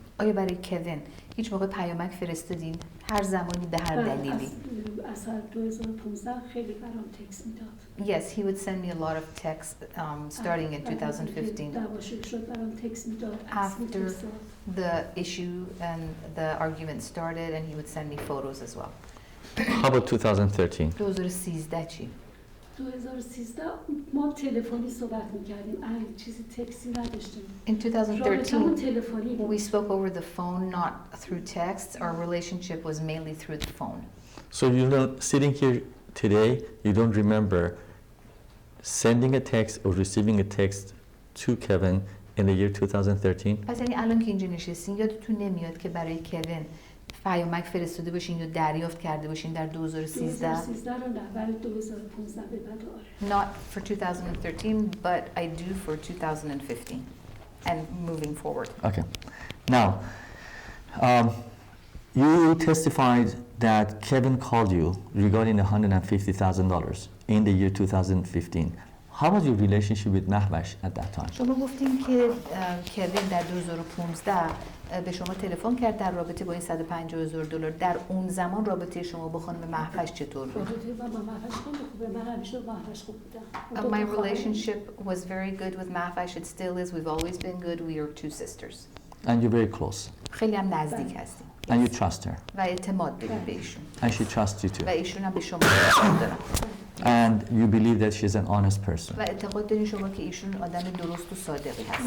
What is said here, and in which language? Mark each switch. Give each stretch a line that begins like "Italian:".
Persian: آیا برای کوین هیچ موقع پیامک فرستادین؟ هر زمانی به هر دلیلی؟ از سال 2015 خیلی برام تکست میداد.
English: Yes, he would send me a lot of texts starting in 2015.
Persian: دعوا شد برام تکست میداد.
English: After the issue and the argument started and he would send me photos as well. How about 2013?
Persian: 2013 چی؟ 2013 ما تلفنی صحبت میکردیم. چیزی تکسی نداشتیم.
English: In 2013
Persian: تلفنی
English: we spoke over the phone, not through texts. Our relationship was mainly through the phone. So you know, sitting here today, you don't remember sending a text or receiving a text to Kevin in the year 2013?
Persian: پس یعنی الان که اینجا نشستین یادتون نمیاد که برای کوین پیامک فرستاده باشین یا دریافت کرده باشین در 2013؟ 2013 رو نه ولی 2015 به بعد آره.
English: Not for 2013, but I do for 2015 and moving forward. Okay. Now, you testified that Kevin called you regarding the $150,000 in the year 2015. How was your relationship with Mahvash at that time?
Persian: شما گفتین که کوین در 2015 به شما تلفن کرد در رابطه با این $150,000. در اون زمان رابطه شما با خانم مهوش چطور بود؟ رابطه با مهوش خیلی خوبه. من همیشه با مهوش خوب بودم.
English: My relationship was very good with Mahvash. It still is. We've always been good. We are two sisters. And you're very close.
Persian: خیلی هم نزدیک هستیم.
English: And you trust her.
Persian: و اعتماد داریم به ایشون.
English: And she trusts you too.
Persian: و ایشون هم به شما اعتماد دارن.
English: And you believe that she's an honest person.
Persian: و اعتقاد دارین شما که ایشون آدم درست و صادقی هستن.